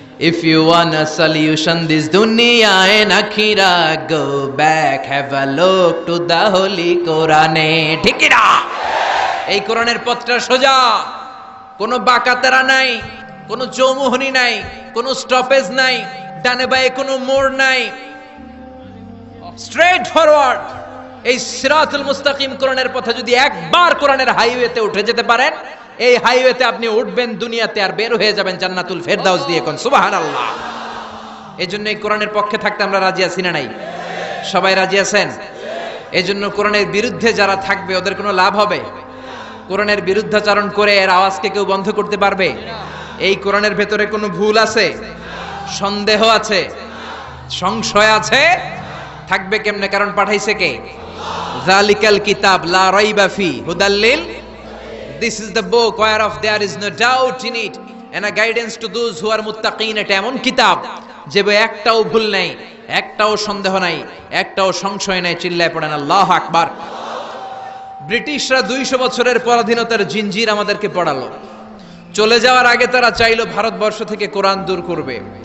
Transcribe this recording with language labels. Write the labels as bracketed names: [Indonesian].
[English] If you want a solution this dunya and akhirah, go back, have a look to the holy Quran. [Bangla] ঠিক কি না? এই কোরআনের পথটা সোজা, কোনো বাঁকাতেরা নাই, কোনো চৌমুহনী নাই, কোনো স্টপেজ নাই, ডানে বাঁয়ে কোনো মোড় নাই, স্ট্রেট ফরওয়ার্ড। এই সিরাতুল মুস্তাকিম কোরআনের পথে যদি একবার কোরআনের হাইওয়েতে উঠে যেতে পারেন, এই হাইওয়েতে আপনি উঠবেন দুনিয়াতে, আর বের হয়ে যাবেন জান্নাতুল ফেরদাউস দিয়ে। কোন সুবহানাল্লাহ। এই জন্য এই কোরআনের পক্ষে থাকতে আমরা রাজি আছি না নাই? সবাই রাজি আছেন? এই জন্য কোরআনের বিরুদ্ধে যারা থাকবে ওদের কোনো লাভ হবে? কোরআনের বিরুদ্ধাচরণ করে এর আওয়াজকে কেউ বন্ধ করতে পারবে? এই কোরআনের ভেতরে কোনো ভুল আছে, সন্দেহ আছে, সংশয় আছে? থাকবে কেমনে? কারণ পাঠাইছে কে? [Arabic] যালিকাল কিতাব লা রাইবা ফি হুদাল লিল, [English] this is the book whereof there is no doubt in it and a guidance to those who are muttaqin। [Bangla] এটা এমন কিতাব যে একটাও ভুল নাই, একটাও সন্দেহ নাই, একটাও সংশয় নাই। চিল্লায় পড়েন আল্লাহু আকবার। ব্রিটিশরা 200 বছরের পরাধীনতার জিঞ্জির আমাদেরকে পড়ালো। চলে যাওয়ার আগে তারা চাইলো ভারতবর্ষ থেকে কোরআন দূর করবে।